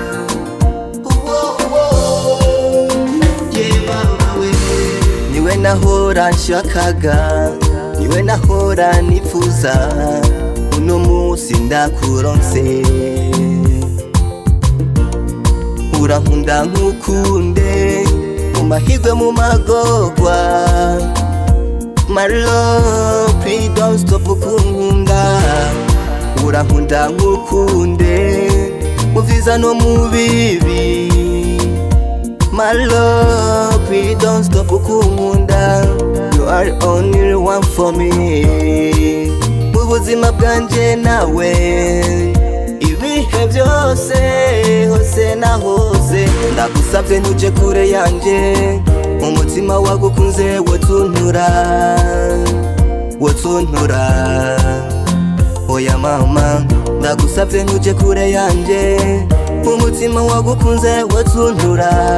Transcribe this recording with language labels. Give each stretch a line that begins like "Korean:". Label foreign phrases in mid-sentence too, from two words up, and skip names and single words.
Rundi: Yeah, Baba, we niwe nahora nshakaga, niwe nahora nifuza, uno musi ndakuronse. Urankunda nkukunde, mu mahirwe mu magorwa.
English: My love, please don't stop kunkunda.
Rundi: Urankunda nkukunde, mu vyiza no mu bibi.
English: My love, please don't stop kunkunda. You are the only one for me.
Rundi: Mu buzima bwanje nawe, ibihe byose, hose na hose. Ndagusavye ntuje kure yanje, umutima wagukunze wotuntura, wotuntura. Oya mama, ndagusavye ntuje kure yanje, umutima wagukunze wotuntura.